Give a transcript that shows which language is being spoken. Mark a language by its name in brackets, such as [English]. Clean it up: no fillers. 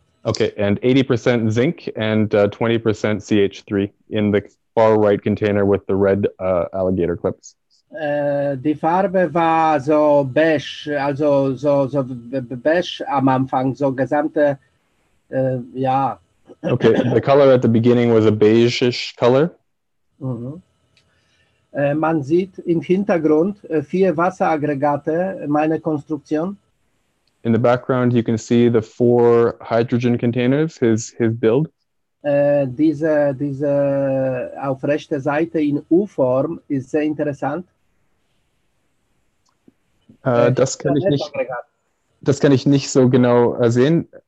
[English] Okay, and 80% zinc and 20% CH3 in the far right container with the red alligator clips. [German] Die Farbe war so beige, also so beige am Anfang, so gesamte, ja, [English] Okay, the color at the beginning was a beige-ish color. Mhm. [German] Man sieht im Hintergrund 4 Wasseraggregate, meine Konstruktion. [English] In the background, you can see the 4 hydrogen containers, his build. [German] Diese auf rechter Seite in U-Form ist sehr interessant. Das kann ich nicht so genau sehen.